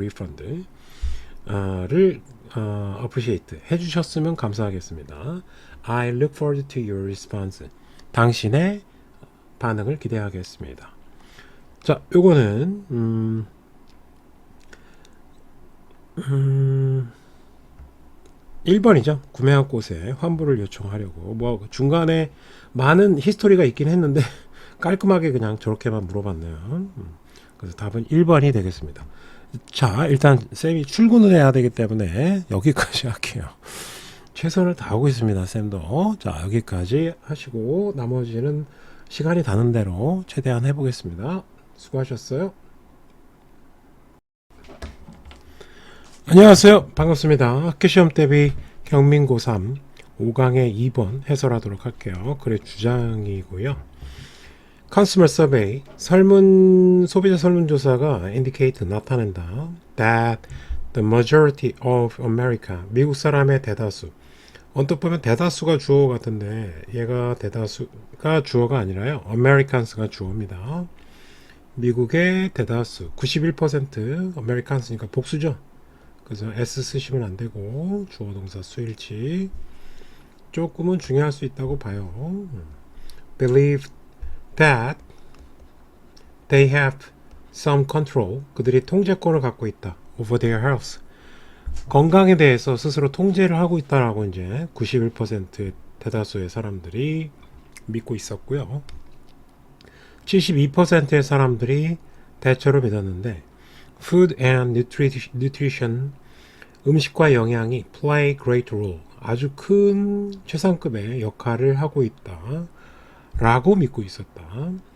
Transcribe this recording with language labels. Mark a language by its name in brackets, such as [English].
[Korean] refund 를 appreciate 해주셨으면 감사하겠습니다. [English] I look forward to your response. [Korean] 당신의 반응을 기대하겠습니다. 자, 요거는 1번이죠. 구매한 곳에 환불을 요청하려고. 뭐 중간에 많은 히스토리가 있긴 했는데 깔끔하게 그냥 저렇게만 물어봤네요. 그래서 답은 1번이 되겠습니다. 자, 일단 쌤이 출근을 해야 되기 때문에 여기까지 할게요. 최선을 다하고 있습니다, 쌤도. 자, 여기까지 하시고 나머지는 시간이 닿는 대로 최대한 해보겠습니다. 수고하셨어요. 안녕하세요. 반갑습니다. 학교시험 대비 경민고 3 5강의 2번 해설하도록 할게요. 글의 주장이고요. Consumer Survey, 소비자 설문조사가 indicate, 나타낸다. [English] That the majority of America, [Korean] 미국 사람의 대다수. 언뜻 보면 대다수가 주어 같은데 얘가 대다수가 주어가 아니라요. Americans가 주어입니다. 미국의 대다수 91% Americans니까 복수죠. 그래서 S 쓰시면 안 되고 주어 동사 수일치 조금은 중요할 수 있다고 봐요. [English] Believe that they have some control. [Korean] 그들이 통제권을 갖고 있다. [English] Over their health. [Korean] 건강에 대해서 스스로 통제를 하고 있다라고 이제 91%의 대다수의 사람들이 믿고 있었고요. 72%의 사람들이 대체로 믿었는데 [English] Food and nutrition, [Korean] 음식과 영양이 [English] play great role, [Korean] 아주 큰 최상급의 역할을 하고 있다 라고 믿고 있었다.